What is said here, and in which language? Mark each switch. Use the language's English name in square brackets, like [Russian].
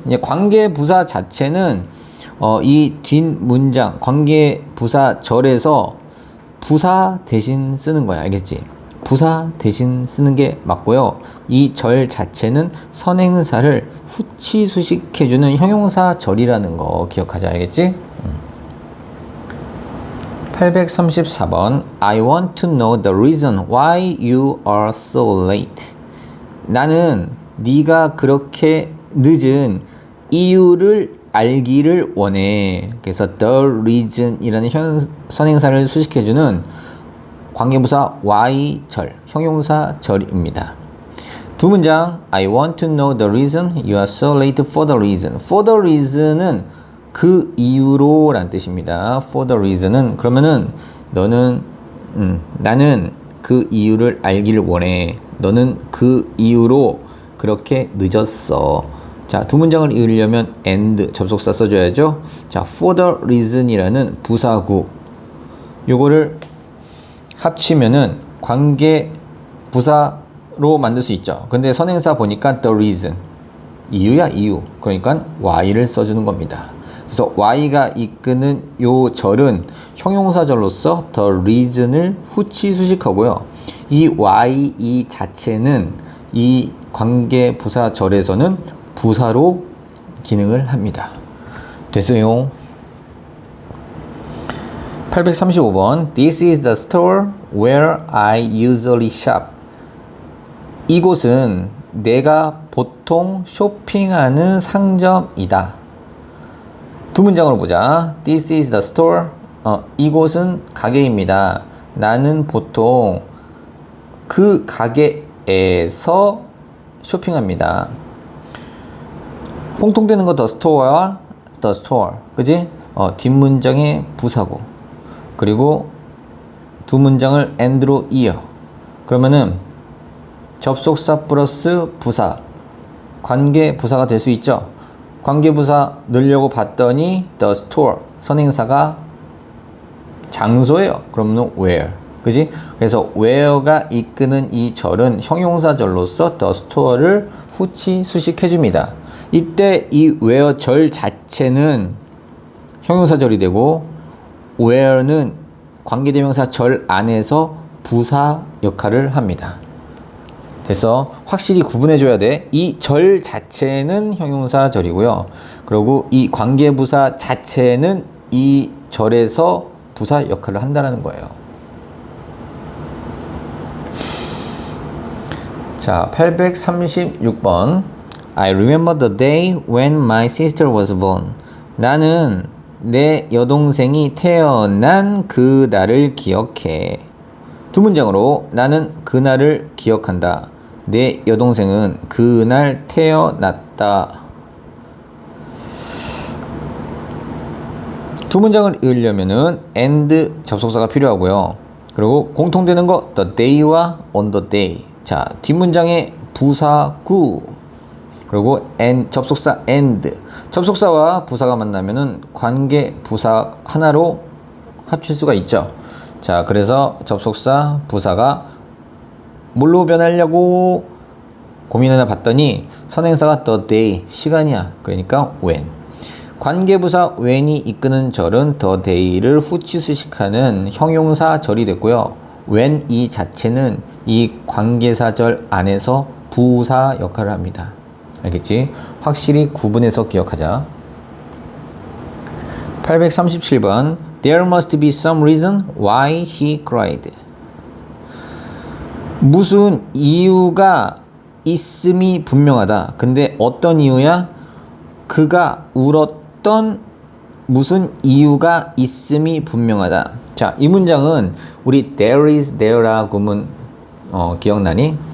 [Korean] 이제 관계 부사 자체는 이 뒷문장 관계 부사 절에서 부사 대신 쓰는 거야. 알겠지? 부사 대신 쓰는 게 맞고요. 이 절 자체는 선행사를 후치 수식해주는 형용사 절이라는 거 기억하자. 알겠지? 834번 [English] I want to know the reason why you are so late. [Korean] 나는 네가 그렇게 늦은 이유를 알기를 원해. 그래서 the reason이라는 선행사를 수식해주는 관계부사 Y절, 형용사 절입니다. 두 문장 [English] I want to know the reason you are so late for the reason. [Korean] For the reason은 그 이유로 라는 뜻입니다. For the reason은 그러면은 너는 나는 그 이유를 알기를 원해. 너는 그 이유로 그렇게 늦었어. 자, 두 문장을 이으려면 and 접속사 써줘야죠. 자, for the reason이라는 부사구 요거를 합치면은 관계 부사로 만들 수 있죠. 근데 선행사 보니까 the reason 이유야, 이유. 그러니까 Y를 써주는 겁니다. 그래서 Y가 이끄는 요 절은 형용사절로서 the reason을 후치 수식하고요. 이 Y 이 자체는 이 관계 부사절에서는 부사로 기능을 합니다. 됐어요. 835번 [English] This is the store where I usually shop. [Korean] 이곳은 내가 보통 쇼핑하는 상점이다. 두 문장으로 보자. [English] This is the store. [Korean] 이곳은 가게입니다. 나는 보통 그 가게에서 쇼핑합니다. 공통되는 거 the store와 the store. 그지? 뒷문장의 부사고. 그리고 두 문장을 and로 이어. 그러면은 접속사 플러스 부사. 관계 부사가 될 수 있죠. 관계부사 넣으려고 봤더니 the store 선행사가 장소예요. 그러면 where, 그지? 그래서 where가 이끄는 이 절은 형용사절로서 the store를 후치 수식해줍니다. 이때 이 where 절 자체는 형용사절이 되고 where는 관계대명사 절 안에서 부사 역할을 합니다. 됐어. 확실히 구분해줘야 돼. 이 절 자체는 형용사절이고요. 그리고 이 관계부사 자체는 이 절에서 부사 역할을 한다는 거예요. 자, 836번. [English] I remember the day when my sister was born. [Korean] 나는 내 여동생이 태어난 그 날을 기억해. 두 문장으로 나는 그날을 기억한다. 내 여동생은 그날 태어났다. 두 문장을 읽으려면은 and 접속사가 필요하고요. 그리고 공통되는 거 the day와 on the day. 자, 뒷문장에 부사구. 그리고 and 접속사 and. 접속사와 부사가 만나면은 관계 부사 하나로 합칠 수가 있죠. 자, 그래서 접속사 부사가 뭘로 변하려고 고민을 해봤더니 선행사가 the day, 시간이야. 그러니까 when. 관계부사 when이 이끄는 절은 the day를 후치 수식하는 형용사절이 됐고요. when 이 자체는 이 관계사절 안에서 부사 역할을 합니다. 알겠지? 확실히 구분해서 기억하자. 837번 [English] There must be some reason why he cried. [Korean] 무슨 이유가 있음이 분명하다. 근데 어떤 이유야? 그가 울었던 무슨 이유가 있음이 분명하다. 자, 이 문장은 우리 there is there라 구문 기억나니?